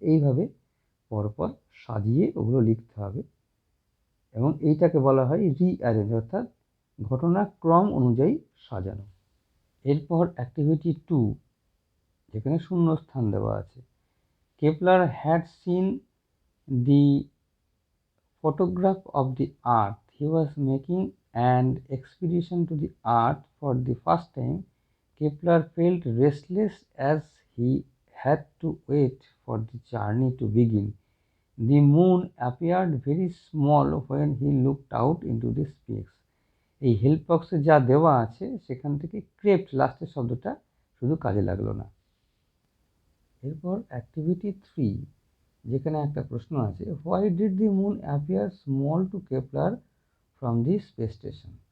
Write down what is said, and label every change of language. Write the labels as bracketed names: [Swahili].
[Bangla] এইভাবে পরপর সাজিয়ে ওগুলো লিখতে হবে, এবং এইটাকে বলা হয় রিঅ্যারেঞ্জ অর্থাৎ ঘটনাক্রম অনুযায়ী সাজানো। এরপর অ্যাক্টিভিটি 2, যেখানে শূন্য স্থান দেওয়া আছে। [English] Kepler had seen the photograph of the earth. He was making an expedition to the earth for the first time. Kepler felt restless as he had to wait for the journey to begin. The moon appeared very small when he looked out into the space. [Bangla] এই help বক্সে যা দেওয়া আছে সেখান থেকে crept লাস্টের শব্দটা শুধু কাজে লাগলো না। এরপর অ্যাক্টিভিটি 3, যেখানে একটা প্রশ্ন আছে, [English] Why did the moon appear small to Kepler from the space station.